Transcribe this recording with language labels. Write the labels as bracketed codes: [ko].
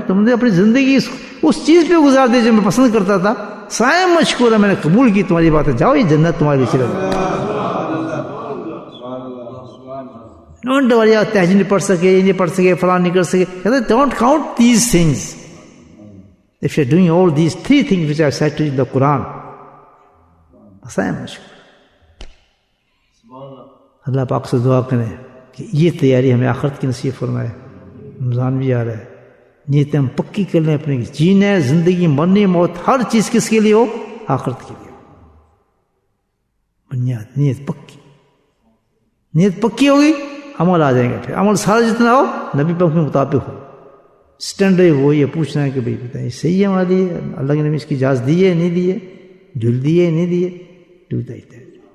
[ur] تم نے اپنی زندگی اس چیز پہ گزار دی جو میں پسند کرتا تھا. صاحب مشکور ہے، میں نے قبول کی تمہاری بات ہے، جاؤ یہ جنت تمہاری چلے گا. [en] don't worry, [ur] تہجد نہیں پڑھ سکے، یہ نہیں پڑھ سکے، فلاں نہیں کر سکے. کہتے [en] Don't count these things. If you are doing all these 3 things which I said to you in the Quran, [ur] اللہ پاک سے دعا کریں کہ یہ تیاری ہمیں آخرت کی نصیب فرمائے. رمضان بھی آ رہا ہے، نیتیں ہم پکی کر لیں اپنے، جینا ہے زندگی، مرنی موت، ہر چیز کس کے لیے ہو؟ آخرت کے لیے. بنیاد نیت پکی، نیت پکی ہوگی، عمل آ جائیں گے. پھر عمل سارا جتنا ہو نبی پاک کے مطابق ہو. اسٹینڈرڈ وہ یہ پوچھنا ہے کہ بھائی بتائیں صحیح ہے ہمارے لیے، اللہ کے نبی اس کی اجازت دی ہے نہیں دی ہے، جھل دی ہے نہیں دی ہے، ڈوتا ہی ہے.